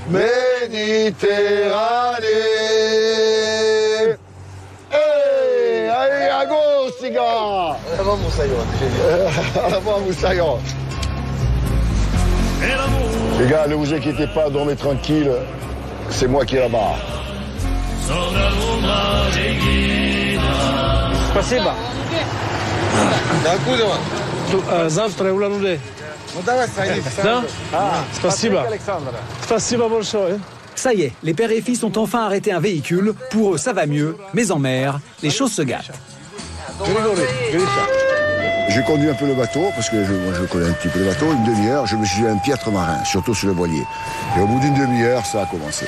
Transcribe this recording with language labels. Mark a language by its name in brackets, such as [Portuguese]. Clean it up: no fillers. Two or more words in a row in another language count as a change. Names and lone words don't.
[French] Méditerranée. Hey, allez, à gauche, les gars. Avant Moussaillon. Avant Moussaillon. Les gars, ne vous inquiétez pas, dormez tranquille. C'est moi qui ai la barre. [Russian] Спасибо. Завтра улан-Удэ. Да? Спасибо. Спасибо большое. [French] Ça y est, les pères et fils ont enfin arrêté un véhicule. Pour eux, ça va mieux, mais en mer, les choses se gâtent. J'ai conduit un peu le bateau, parce que je connais un petit peu le bateau. Une demi-heure, je me suis dit un piètre marin, surtout sur le voilier. Et au bout d'une demi-heure, ça a commencé.